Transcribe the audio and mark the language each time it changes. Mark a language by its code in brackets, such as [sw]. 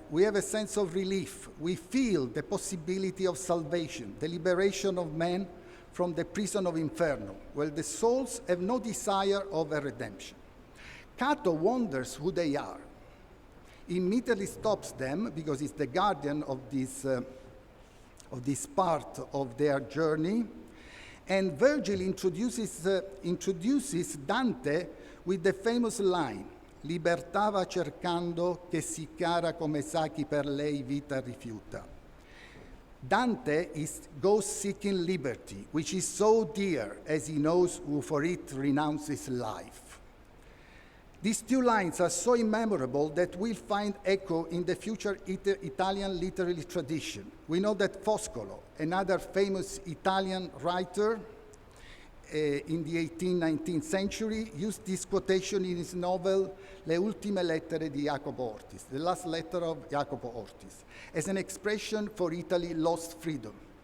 [en] We have a sense of relief. We feel the possibility of salvation, the liberation of man from the prison of Inferno, where the souls have no desire of a redemption. Cato wonders who they are. He immediately stops them because he's the guardian of this part of their journey. And Virgil introduces Dante with the famous line, [it] libertà va cercando che si cara come sa chi per lei vita rifiuta. [en] Dante goes seeking liberty, which is so dear as he knows who for it renounces life. These two lines are so immemorable that we'll find echo in the future Italian literary tradition. We know that Foscolo, another famous Italian writer in the 18th-19th century, used this quotation in his novel Le ultime lettere di Jacopo Ortis, the last letter of Jacopo Ortis, as an expression for Italy's lost freedom.